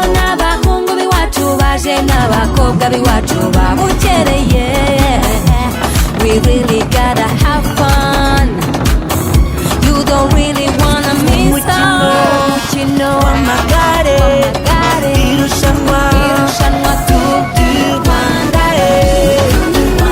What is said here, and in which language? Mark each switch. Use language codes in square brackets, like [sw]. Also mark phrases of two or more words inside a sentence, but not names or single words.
[rw] N'abahungu b'iwacu baje n'abakobwa b'iwacu babukereye. [en] We really gotta have fun. You don't really wanna miss out. [rw] Umukino w'amagare, irushanwa Tour du Rwanda.